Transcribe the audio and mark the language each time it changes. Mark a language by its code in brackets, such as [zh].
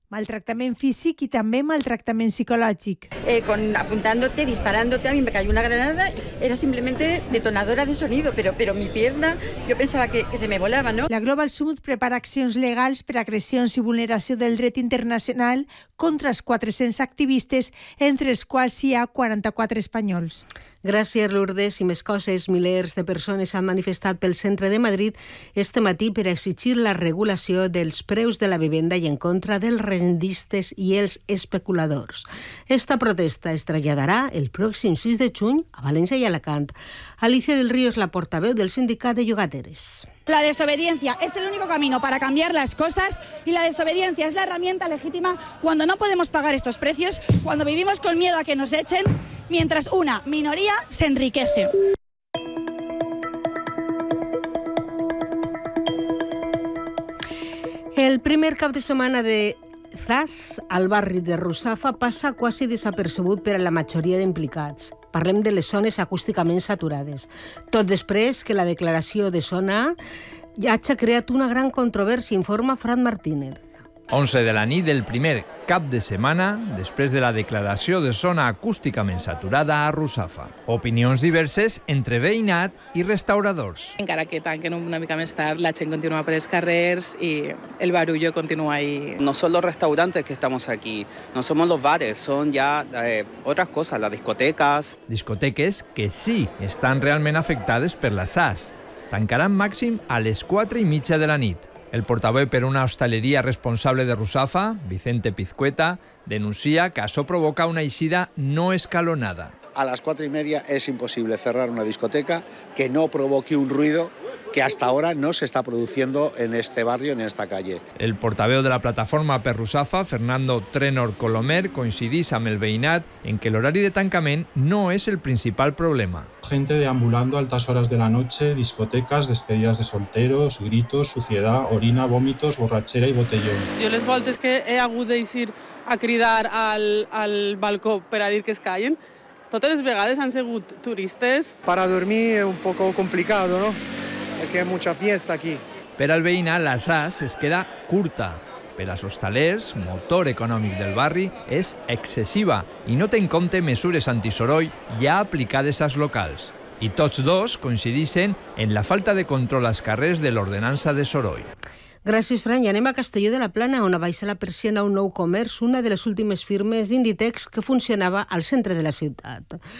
[ca] Maltractament físic i també maltractament psicològic. [es] Con apuntándote, disparándote, a mí me cayó una granada. Era simplemente detonadora de sonido, pero mi pierna, yo pensaba que se me volaba, ¿no? [ca] La Global Summit prepara accions legals per agressions i vulneració del dret internacional contra els 400 activistes, entre els quals hi ha 44 espanyols. Gràcies, Lourdes. I més coses, milers de persones han manifestat pel centre de Madrid este matí per exigir la regulació dels preus de la vivenda i en contra dels rendistes i els especuladors. Esta protesta es traslladarà el pròxim 6 de juny a València i Alacant. Alicia del Río és la portaveu del sindicat de llogateres. [es] La desobediencia es el único camino para cambiar las cosas y la desobediencia es la herramienta legítima cuando no podemos pagar estos precios, cuando vivimos con miedo a que nos echen, mientras una minoría se enriquece. [ca] El primer cap de semana de Zas al barri de Russafa passa quasi desapercebut per a la majoria d'implicats. Parlem de les zones acústicament saturades. Tot després que la declaració de zona ja ha creat una gran controvèrsia, informa Fran Martínez. 11 de la nit del primer cap de setmana, després de la declaració de zona acústicament saturada a Russafa. Opinions diverses entre veïnat i restauradors. Encara que tanquen una mica més tard, la gent continua per els carrers i el barullo continua ahí. [es] No son los restaurantes que estamos aquí, no somos los bares, son ya otras cosas, las discotecas. [ca] Discoteques que sí estan realment afectades per la SAS. Tancaran màxim a les 4 i mitja de la nit. El portaveu per una hostaleria responsable de Russafa, Vicente Pizcueta, denuncia que això provoca una eixida no escalonada. A les 4 i [es] media [ca] és impossible [es] cerrar una discoteca que no provoqui un ruido que hasta ahora no se está produciendo en este barrio, en esta calle. [ca] El portaveu de la plataforma per Russafa, Fernando Trenor Colomer, coincidís amb el veïnat en que l'horari de tancament no és el principal problema. [es] Gente deambulando a altas horas de la noche, discotecas, despedidas de solteros, gritos, suciedad, orina, vómitos, borrachera y botellón. Yo les voltes [ca] que he hagut de ir a cridar al balcó per a dir que es callen. Totes les vegades han sigut turistes. [es] Para dormir es un poco complicado, ¿no? Que hay mucha fiesta aquí. [ca] Per al veïna, la SAS es queda curta. Per als hostalers, motor econòmic del barri, és excessiva i no té en compte mesures antisoroll ja aplicades als locals. I tots dos coincideixen en la falta de control als carrers de l'ordenança de soroll. Gràcies, Fran. I anem a Castelló de la Plana, on abaixa la persiana un nou comerç, una de les últimes firmes d'Inditex que funcionava al centre de la ciutat.